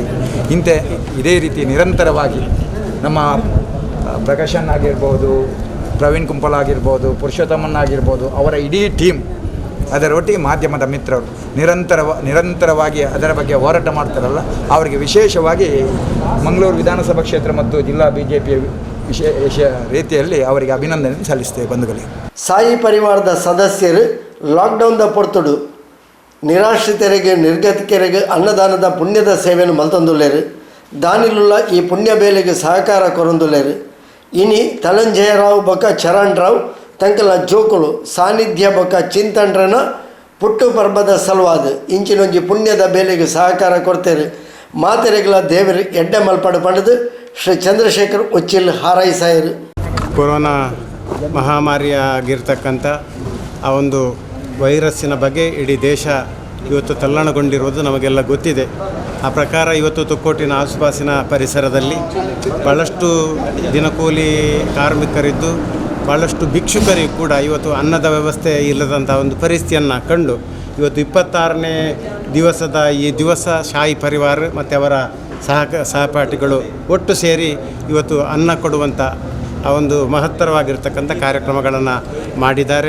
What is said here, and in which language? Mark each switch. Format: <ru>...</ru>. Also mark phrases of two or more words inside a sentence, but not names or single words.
<kn>ಇದೇ ರೀತಿ ನಿರಂತರವಾಗಿ ನಮ್ಮ ಪ್ರಕಾಶನ್ ಆಗಿರ್ಬೋದು, ಪ್ರವೀಣ್ ಕುಂಪಲ್ ಆಗಿರ್ಬೋದು, ಪುರುಷೋತ್ತಮನ್ ಆಗಿರ್ಬೋದು, ಅವರ ಇಡೀ ಟೀಮ್ ಅದರೊಟ್ಟಿಗೆ ಮಾಧ್ಯಮದ ಮಿತ್ರರು ನಿರಂತರವಾಗಿ ಅದರ ಬಗ್ಗೆ ಹೋರಾಟ ಮಾಡ್ತಾರಲ್ಲ, ಅವರಿಗೆ ವಿಶೇಷವಾಗಿ ಮಂಗಳೂರು ವಿಧಾನಸಭಾ ಕ್ಷೇತ್ರ ಮತ್ತು ಜಿಲ್ಲಾ BJP ವಿಶೇಷ ರೀತಿಯಲ್ಲಿ ಅವರಿಗೆ ಅಭಿನಂದನೆ ಸಲ್ಲಿಸ್ತೇವೆ. ಬಂಧುಗಳಿಗೆ</kn> <tcy>ಸಾಯಿ ಪರಿವಾರದ ಸದಸ್ಯರು ಲಾಕ್ಡೌನ್ದ ಪೊರ್ತುಡು ನಿರಾಶ್ರಿತರಿಗೆ ನಿರ್ಗತಿಕರಿಗೆ ಅನ್ನದಾನದ ಪುಣ್ಯದ ಸೇವೆಯನ್ನು ಮಲ್ತೊಂದುಲ್ಲೇರು. ದಾನಿಲುಲ್ಲ ಈ ಪುಣ್ಯ ಬೇಲೆಗೆ ಸಹಕಾರ ಕೊರೊಂದುಲ್ಲೇರು. ಇನಿ ತಲಂಜಯರಾವ್ ಬೊಕ ಚರಣ್ ರಾವ್ ತಂಕಲ ಜೋಕುಳು ಸಾನ್ನಿಧ್ಯ ಬೊಕ ಚಿಂತನ್ರನ ಪುಟ್ಟು ಪರ್ಬದ ಸಲುವಾದ ಇಂಚಿನೊಂಜಿ ಪುಣ್ಯದ ಬೇಲೆಗೆ ಸಹಕಾರ ಕೊಡ್ತೇರು. ಮಾತೆರೆಗಳ ದೇವರು ಎಡ್ಡೆ ಮಲ್ಪಡು ಪಂಡದು ಶ್ರೀ ಚಂದ್ರಶೇಖರ್ ಉಚ್ಚಿಲ್ ಹಾರೈಸಾಯರು.</tcy> <kn>ಕೊರೋನಾ ಮಹಾಮಾರಿಯಾಗಿರ್ತಕ್ಕಂಥ ಆ ಒಂದು ವೈರಸ್ಸಿನ ಬಗ್ಗೆ ಇಡೀ ದೇಶ ಇವತ್ತು ತಲ್ಲಣಗೊಂಡಿರುವುದು ನಮಗೆಲ್ಲ ಗೊತ್ತಿದೆ. ಆ ಪ್ರಕಾರ ಇವತ್ತು ತುಕ್ಕೋಟಿನ ಆಸುಪಾಸಿನ ಪರಿಸರದಲ್ಲಿ ಭಾಳಷ್ಟು ದಿನಕೂಲಿ ಕಾರ್ಮಿಕರಿದ್ದು ಭಾಳಷ್ಟು ಭಿಕ್ಷುಕರಿಗೂ ಕೂಡ ಇವತ್ತು ಅನ್ನದ ವ್ಯವಸ್ಥೆ ಇಲ್ಲದಂಥ ಒಂದು ಪರಿಸ್ಥಿತಿಯನ್ನು ಕಂಡು ಇವತ್ತು 26ನೇ ದಿವಸದ ಈ ದಿವಸ ಶಾಹಿ ಪರಿವಾರ ಮತ್ತು ಅವರ ಸಹಪಾಠಿಗಳು ಒಟ್ಟು ಸೇರಿ ಇವತ್ತು ಅನ್ನ ಕೊಡುವಂಥ ಆ ಒಂದು ಮಹತ್ತರವಾಗಿರ್ತಕ್ಕಂಥ ಕಾರ್ಯಕ್ರಮಗಳನ್ನು ಮಾಡಿದ್ದಾರೆ.</kn>